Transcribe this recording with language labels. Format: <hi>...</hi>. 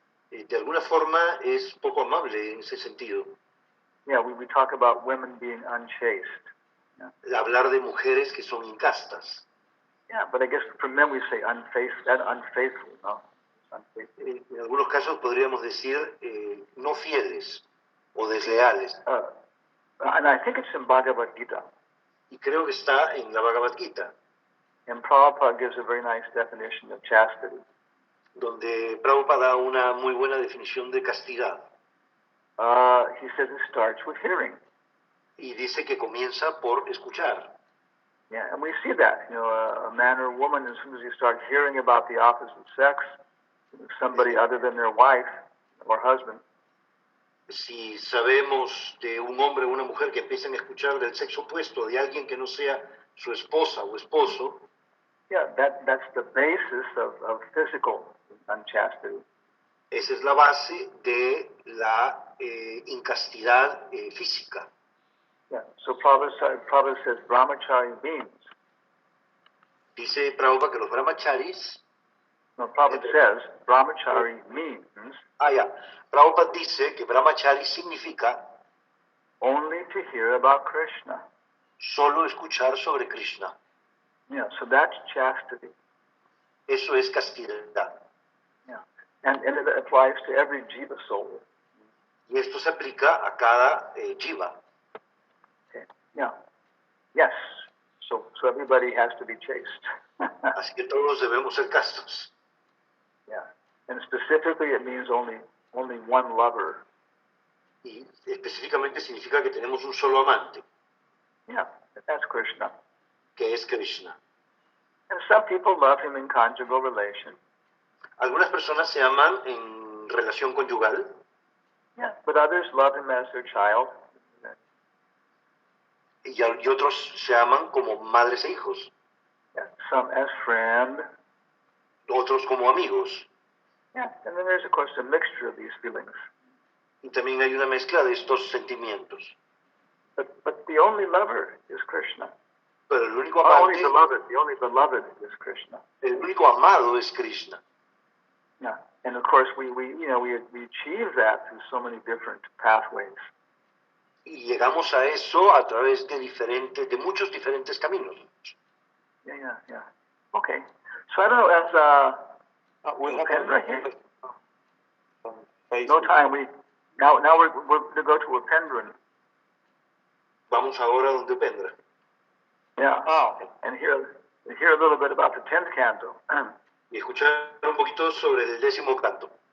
<es>De alguna forma es poco amable en ese sentido.</es> <en>Yeah, we talk about women being unchaste.</en> <es>Hablar de mujeres que son incastas.</es> <en>Yeah, but I guess for men we say unfaithful, no? Unfaithful.</en> <es>En algunos casos podríamos decir no fieles o desleales.</es> <en>And I think it's in Bhagavad Gita.</en> <es>Y creo que está en la Bhagavad Gita,</es> <en>And Prabhupada gives a very nice definition of chastity.</en> <es>donde Prabhupada da una muy buena definición de castidad.</es> <en>He says it starts with hearing.</en> <es>Y dice que comienza por escuchar.</es> <en>Yeah, and we see that. A man or a woman, as soon as you start hearing about the opposite sex, somebody other than their wife or husband,</en> <es>Si sabemos de un hombre o una mujer que empiezan a escuchar del sexo opuesto, de alguien que no sea su esposa o esposo,</es> <en>yeah, that's the basis of physical unchastity.</en> <es>esa es la base de la incastidad física.</es> <en>Yeah. So Prabhupada says brahmachari means.</en> <es>Dice Prabhupada que los brahmacharis,</es> <en>No, Prabhupada says brahmachari means</en> <es>Prabhupada dice que brahmachari significa</es> <en>only to hear about Krishna.</en> <es>solo escuchar sobre Krishna.</es> <en>Yeah, so that's chastity.</en> <es>Eso es castidad.</es> <en>Yeah. And it applies to every jiva soul.</en> <es>Y esto se aplica a cada jiva.</es> <en>Okay. Yeah. Yes. So everybody has to be chaste.</en> <es>Así que todos debemos ser castos.</es> <en>Yeah. And specifically it means only one lover.</en> <es>Y específicamente significa que tenemos un solo amante,</es> <en>Yeah, that's Krishna.</en> <es>que es Krishna.</es> <en>And some people love him in conjugal relation.</en> <es>Algunas personas se aman en relación conyugal,</es> <en>Yeah. But others love him as their child.</en> <es>y otros se aman como madres e hijos,</es> <en>Yeah. Some as friend.</en> <es>otros como amigos.</es> <en>Yeah. And then there's of course a mixture of these feelings.</en> <es>Y también hay una mezcla de estos sentimientos.</es> <en>But the only lover is Krishna.</en> <es>Pero el único</es> <en>The only</en> <es>amante,</es> <en>beloved is Krishna.</en> <es>el único amado es Krishna.</es> <en>Yeah. And of course we achieve that through so many different pathways.</en> <es>Y llegamos a eso a través de muchos diferentes caminos.</es> <en>Yeah. Okay. So I don't know, as Upendra here. No time. Now we're going to go to Upendran.</en> <es>Vamos ahora donde Upendra.</es> <en>Yeah. Okay. And hear a little bit about the 10th canto.</en> <es>Y escuchar un poquito sobre el 10º canto.</es>